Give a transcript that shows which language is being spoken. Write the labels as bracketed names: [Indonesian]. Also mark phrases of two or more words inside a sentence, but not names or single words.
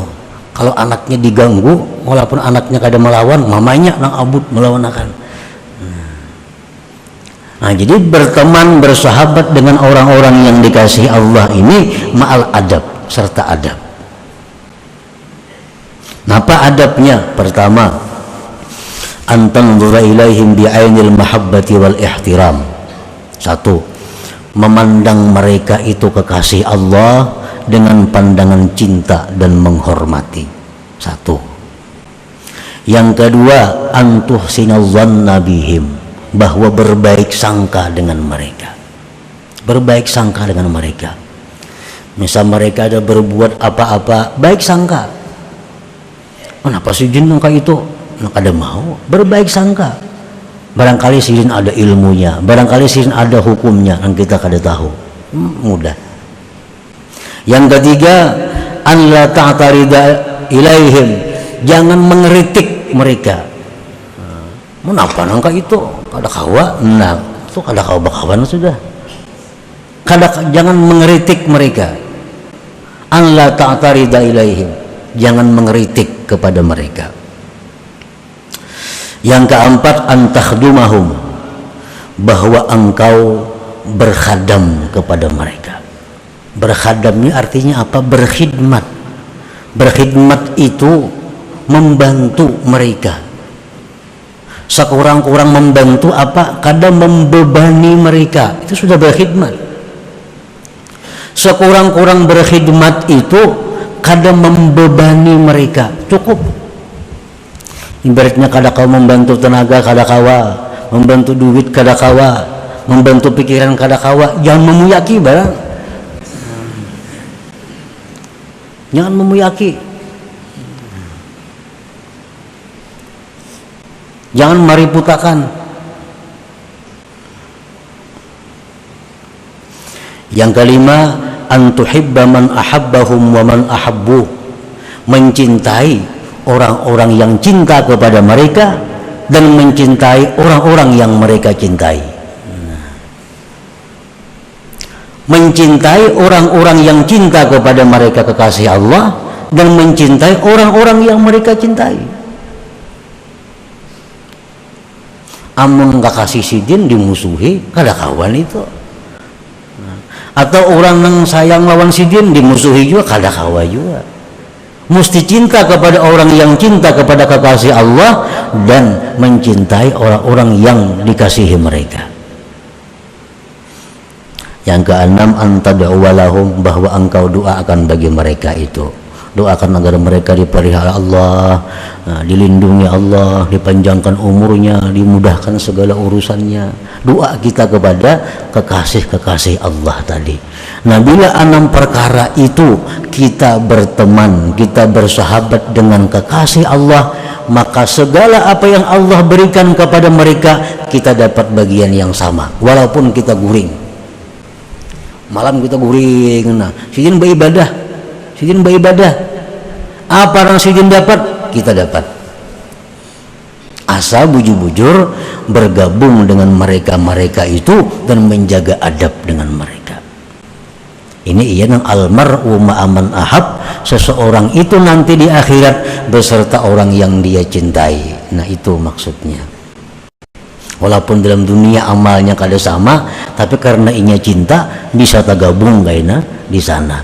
[Banjar] Kalau anaknya diganggu, walaupun anaknya kada melawan, mamanya nang abut melawan akan. [Indonesian] Nah, jadi berteman, bersahabat dengan orang-orang yang dikasihi Allah ini [Arabic] مع الأدب, [Indonesian] serta adab. Apa adabnya? Pertama, [Arabic] أن تنظر إليهم بعين المحبة والاحترام. [Indonesian] 1, memandang mereka itu kekasih Allah dengan pandangan cinta dan menghormati. 1. Yang kedua, [Arabic] أن تحسن الظن بهم, [Indonesian] bahwa berbaik sangka dengan mereka. Berbaik sangka dengan mereka. Misal mereka ada berbuat apa-apa, baik sangka. Kenapa si jin kayak itu? Nak ada mau berbaik sangka. Barangkali si jin ada ilmunya, barangkali si jin ada hukumnya yang kita kada tahu. Mudah. Yang ketiga, [Arabic] أن لا تعترض إليهم, [Indonesian] jangan mengeritik mereka. [Banjar] Kenapa nangka itu kada kawa? Nah, itu kada kawa bakawan sudah. Jangan mengeritik mereka. [Arabic] أن لا تعترض إليهم, [Indonesian] jangan mengeritik kepada mereka. Yang keempat, [Arabic] أن تخدمهم, [Indonesian] bahwa engkau berkhadam kepada mereka. Berkhadam ini artinya apa? Berkhidmat. Berkhidmat itu membantu mereka. Sekurang-kurang membantu apa? Kadang membebani mereka, itu sudah berkhidmat. Sekurang-kurang berkhidmat itu kada membebani mereka, cukup. [Banjar] Ibaratnya kada kau membantu tenaga, kada kawa membantu duit, kada kawa membantu pikiran, kada kawa. Jangan memuyaki barang, jangan memuyaki, jangan mariputakan. [Indonesian] Yang kelima, [Arabic] أن تحب من أحبهم ومن أحبوا, [Indonesian] mencintai orang-orang yang cinta kepada mereka dan mencintai orang-orang yang mereka cintai. Mencintai orang-orang yang cinta kepada mereka kekasih Allah dan mencintai orang-orang yang mereka cintai. [Banjar] Amun kakasih sidin dimusuhi, kada kawan itu. Atau orang yang sayang lawan sidin dimusuhi juga, kada kawa juga. [Indonesian] Mesti cinta kepada orang yang cinta kepada kekasih Allah dan mencintai orang-orang yang dikasihi mereka. Yang keenam, [Arabic] أن تدعو لهم, [Indonesian] bahwa engkau doakan bagi mereka itu. Doakan agar mereka dipelihara Allah, dilindungi Allah, dipanjangkan umurnya, dimudahkan segala urusannya. Doa kita kepada kekasih-kekasih Allah tadi. Nah, bila 6 perkara itu kita berteman, kita bersahabat dengan kekasih Allah, maka segala apa yang Allah berikan kepada mereka, kita dapat bagian yang sama, [Banjar] walaupun kita guring. Malam kita guring, nah, sidin beribadah, sidin beribadah. Apa yang sidin dapat, kita dapat. [Indonesian] Asal bujur-bujur bergabung dengan mereka-mereka itu dan menjaga adab dengan mereka. Ini ia yang [Arabic] المرء مع من أحب, [Indonesian] seseorang itu nanti di akhirat beserta orang yang dia cintai. Nah, itu maksudnya. [Banjar] Walaupun dalam dunia amalnya kada sama, tapi karena inya cinta bisa tergabung kayaknya di sana.